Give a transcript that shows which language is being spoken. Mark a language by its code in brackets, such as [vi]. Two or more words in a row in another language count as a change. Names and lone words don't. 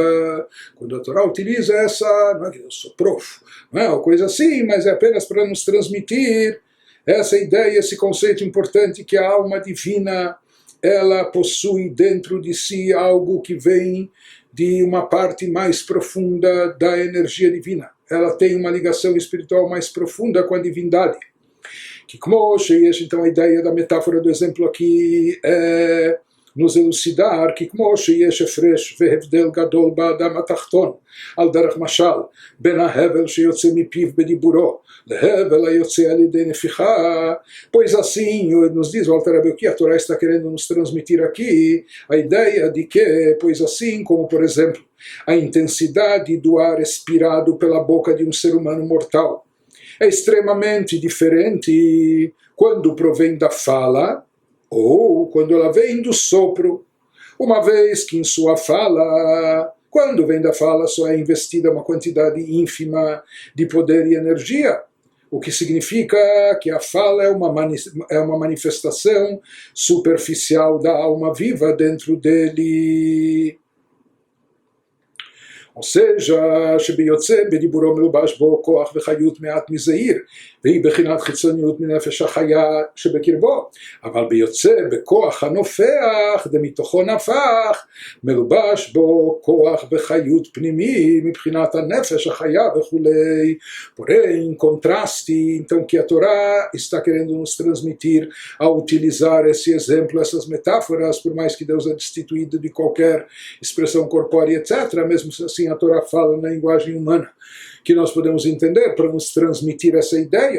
[pt] Quando a Torá utiliza essa, não é que Deus soprou, não é uma coisa assim, mas é apenas para nos transmitir essa ideia, esse conceito importante que a alma divina ela possui dentro de si algo que vem de uma parte mais profunda da energia divina. Ela tem uma ligação espiritual mais profunda com a divindade. Que como então a ideia da metáfora do exemplo aqui é nos elucidar que [he] כמו שיש הפרש והבדל גדול באדם התחתון על דרך משל בין ההבל שיוצא מפיו בדיבורו להבל היוצא על ידי נפיחה, [pt] pois assim nos diz o Alter Rebbe, o que a Torá está querendo nos transmitir aqui, a ideia de que, pois assim como por exemplo a intensidade do ar expirado pela boca de um ser humano mortal é extremamente diferente quando provém da fala ou quando ela vem do sopro, uma vez que em sua fala, quando vem da fala, só é investida uma quantidade ínfima de poder e energia, o que significa que a fala é uma manifestação superficial da alma viva dentro dele. או seja, [he] שביוצא בדיבורו מלובש בו כוח וחיות מעט מזעיר, והיא בחינת חיצוניות מנפש החיה שבקרבו, אבל ביוצא בכוח הנופח, דמתוכו נפח, מלובש בו כוח וחיות פנימי מבחינת הנפש החיה וכולי. [pt] Porém, em contraste, então, que a Torá está querendo nos transmitir ao utilizar esse exemplo, essas metáforas, por mais que Deus é destituído de qualquer expressão corpórea, etc., mesmo assim a Torá fala na linguagem humana, que nós podemos entender para nos transmitir essa ideia.